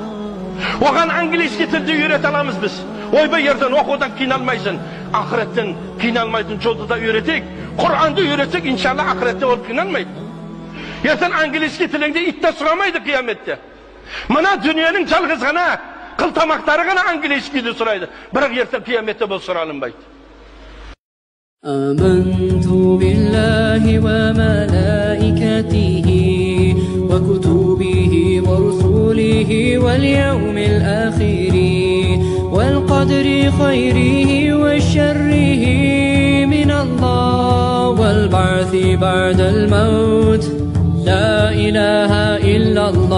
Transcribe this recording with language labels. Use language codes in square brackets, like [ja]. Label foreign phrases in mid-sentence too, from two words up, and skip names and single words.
[kk] Оған английский тілді үйрете аламыз біз. Ойбай, ертең оқудан қиналмайсың, ақыреттен қиналмайтын жолды да үйретейік. Құранды үйретсек, иншалла ақыретте ол қиналмайды. Ертең английский тіліңде итте сұрамайды қияметте. Мына дүниенің жалғыз ғана қылтамақтары ғана английскийді сұрайды. Бірақ ертең қияметте бұл сұралынбайды. [ar] آمنت بالله وملائكته وكتبه ورسله واليوم الآخر والقدر خيره وشره من الله والبعث بعد الموت لا إله إلا الله